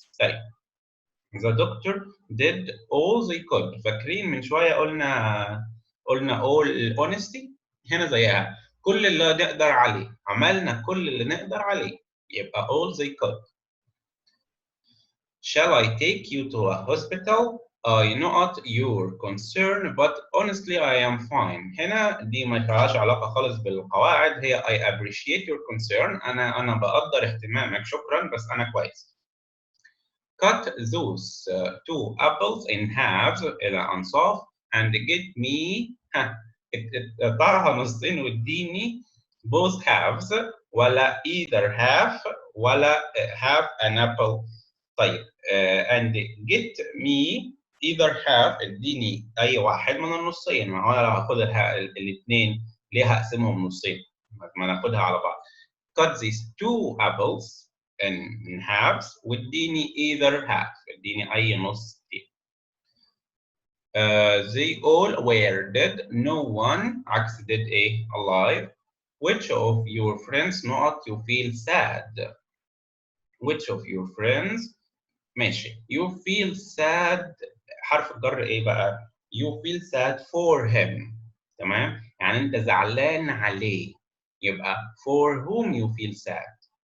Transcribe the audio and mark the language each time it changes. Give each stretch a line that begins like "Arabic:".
English: طيب The doctor did all they could.
Arabic: فاكرين من شوية قلنا all honesty هنا زيها كل اللي نقدر عليه عملنا كل اللي نقدر عليه يبقى
English: all they could. Shall I take you to a hospital? I know not your concern but honestly I am fine.
Arabic: هنا دي ما لهاش علاقة خالص بالقواعد هي
English: I appreciate your concern.
Arabic: أنا بقدر اهتمامك شكرا بس أنا كويس.
English: Cut those two apples in halves
Arabic: إلى أنصاف
English: and get me
Arabic: اقطعها نصين واديني
English: both halves ولا either half ولا half an apple.
Arabic: طيب
English: and get me either half
Arabic: اديني أي واحد من النصين. ما هو أنا لو هاخدها الاثنين ليه هقسمهم نصين؟ ما ناخدها على بعض.
English: Cut these two apples in halves واديني either half
Arabic: اديني أي نص فيه.
English: They all were dead. No one
Arabic: عكس dead إيه؟
English: alive. Which of your friends not you feel sad? Which of your friends ماشي. You feel sad
Arabic: حرف الجر إيه بقى؟
English: You feel sad for him.
Arabic: تمام؟ يعني أنت زعلان عليه. يبقى
English: for whom you feel sad.